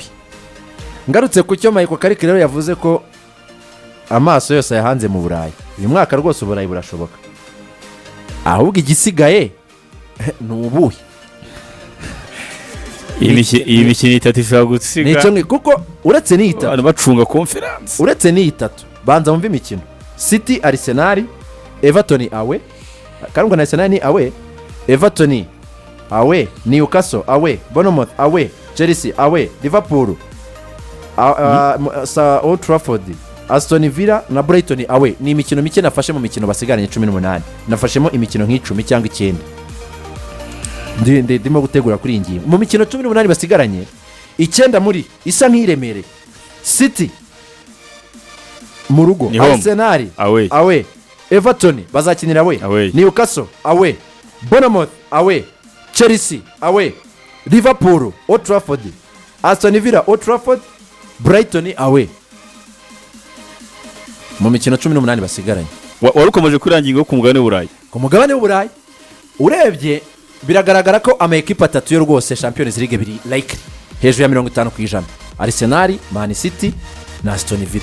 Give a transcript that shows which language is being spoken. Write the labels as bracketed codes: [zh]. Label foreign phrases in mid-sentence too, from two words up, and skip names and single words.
[rw] Ngarutse ku cyo Michael Carrick rero yavuze ko amaso yose yahanze mu Burayi uyu mwaka, rwose Uburayi burashoboka, ahubwo igisigaye ni ubuhe. iyi mikino itatu ishobora gusiga nicyo kuko uretse ni itatu abantu bacunga conference, uretse ni itatu banza mumva imikino: City, Arsenal, Everton awe, karangwa na Arsenal ni awe, Everton awe, Newcastle awe, Bournemouth awe, Chelsea awe, Liverpool Old Trafford, Aston Villa na Brighton awe. Ni imikino mike nafashe mu mikino basigaranye 18, nafashemo imikino nk'icumi cyangwa 9 ndimo gutegura kuri iyi ngingo. Mu mikino 18 basigaranye 9 muri isa nk'iremere: City mu rugo, Arsenal awe, Everton bazakinira awe, Newcastle awe, Bournemouth awe, Chelsea awe, Liverpool Old Trafford, Aston Villa Old Trafford, Brighton awe. Mu mikino 18 basigaranye wari ukomeje kuranginga ku mugabane w'Uburayi. Ku mugabane w'Uburayi urebye biragaragara ko amakipe atatu yo rwose Champions League biri likely hejuru ya 50%: Arsenal, Man City na Aston Villa.